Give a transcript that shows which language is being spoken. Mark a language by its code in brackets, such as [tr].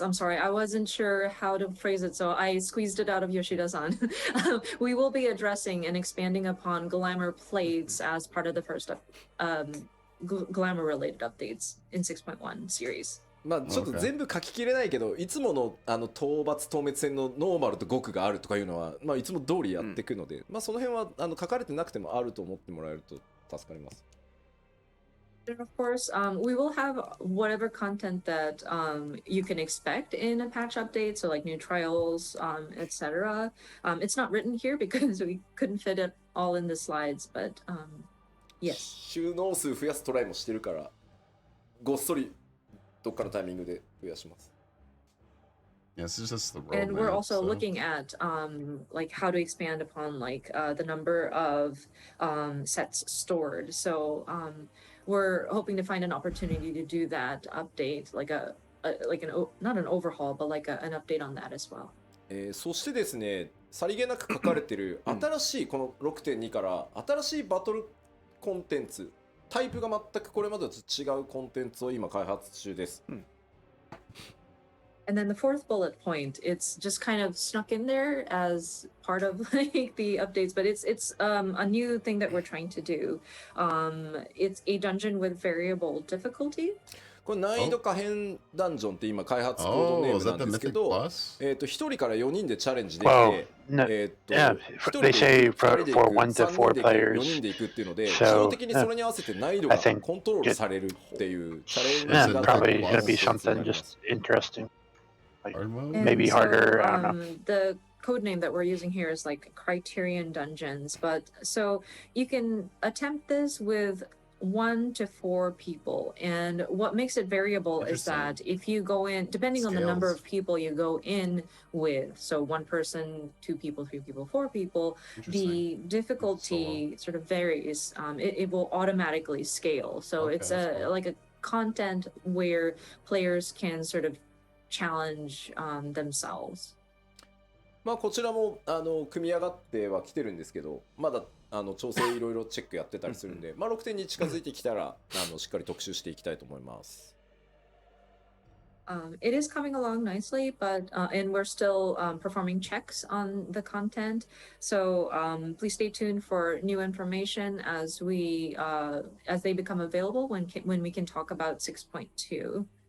[en] I'm sorry, I wasn't sure how to phrase it, so I squeezed it out of Yoshida-san. We will be addressing and expanding upon glamour plates as part of the first glamour related updates in 6.1 series. [ja] ちょっと全部書ききれないけど、いつもの討伐透滅戦のノーマルと極があるとかいうのは、いつも通りやっていくので、その辺は書かれてなくてもあると思ってもらえると助かります。 [en] And of course, we will have whatever content that you can expect in a patch update, so like new trials, etc. It's not written here because we couldn't fit it all in the slides, but yes. [ja] 収納数増やすトライもしてるから、ごっそりどっかのタイミングで増やします。 [en] Yes, it's just the roadmap. And we're also looking at like how to expand upon like the number of sets stored. So we're hoping to find an opportunity to do that update, like not an overhaul, but like an update on that as well. [ja] そしてですね、さりげなく書かれてる新しいこの 6.2 から新しいバトルコンテンツ、タイプが全くこれまでと違うコンテンツを今開発中です。 [en] And then the fourth bullet point, it's just kind of snuck in there as part of like the updates, but it's a new thing that we're trying to do. It's a dungeon with variable difficulty. [ja] これ難易度可変ダンジョンって今開発コードネームなんですけど、1人から4人でチャレンジできて、1人で行く、2人で行く、3人で行く、4人で行くっていうので、自動的にそれに合わせて難易度がコントロールされるっていうチャレンジが [en] probably gonna be something just interesting. Like, maybe harder. I don't know. The code name that we're using here is like Criterion Dungeons, but so you can attempt this with 1 to 4 people, and what makes it variable is that if you go in, depending on the number of people you go in with, so 1 person, 2 people, 3 people, 4 people, the difficulty sort of varies. It will automatically scale, so it's like a content where players can sort of challenge themselves. [ja] まあこちらも組み上がってはきてるんですけど、まだ調整いろいろチェックやってたりするんで、まあ6点に近づいてきたらしっかり特集していきたいと思います。 [en] It is coming along nicely, but and we're still performing checks on the content. So please stay tuned for new information as they become available when we can talk about 6.2.